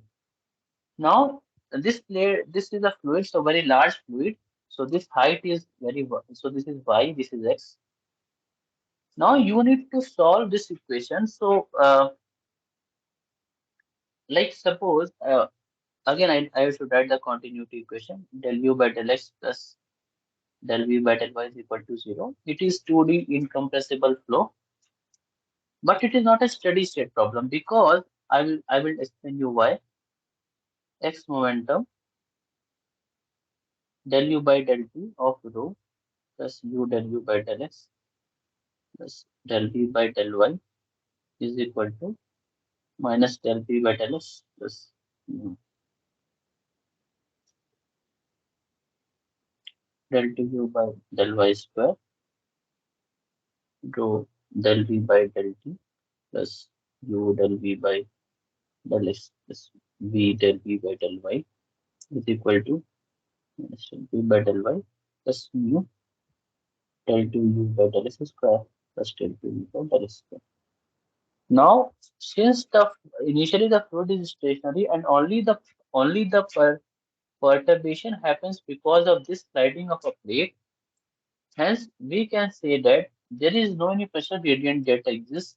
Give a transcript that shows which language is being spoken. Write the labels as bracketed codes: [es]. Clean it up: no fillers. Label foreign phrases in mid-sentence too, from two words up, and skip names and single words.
[en] Now this is a fluid, so very large fluid. So this height is so this is y, this is x. Now you need to solve this equation. So like suppose again I should write the continuity equation del u by del x plus del v by del y is equal to 0. It is 2D incompressible flow, but it is not a steady state problem because I will explain you why. X momentum del u by del t of rho plus u del u by del x plus del v by del y is equal to minus del v by del x plus del u by del y square rho del v by del t plus u del v by del x plus v del v by del y is equal to minus del v by del y plus mu del 2 u by del x square plus del 2 u by del x square. Now, since the initially the fluid is stationary and only the perturbation happens because of this sliding of a plate, hence we can say that there is no any pressure gradient that exists.